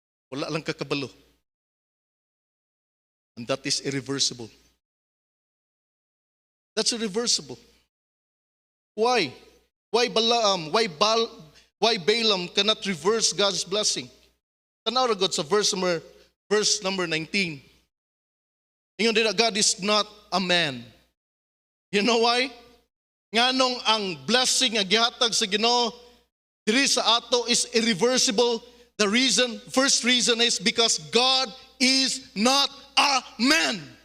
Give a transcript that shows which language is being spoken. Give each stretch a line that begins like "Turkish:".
Cebuano: Wala lang ka kabalo.
English: And that is irreversible. That's irreversible. Why? Why Balaam? Why Balaam cannot reverse God's blessing?
Cebuano: Tanaw ra gud sa verse number 19. Ingon dira,
English: God is not a man. You know why?
Cebuano: Nganong ang blessing nga gihatag sa Ginoo diri sa ato
English: is irreversible. The first reason is because God is not a man.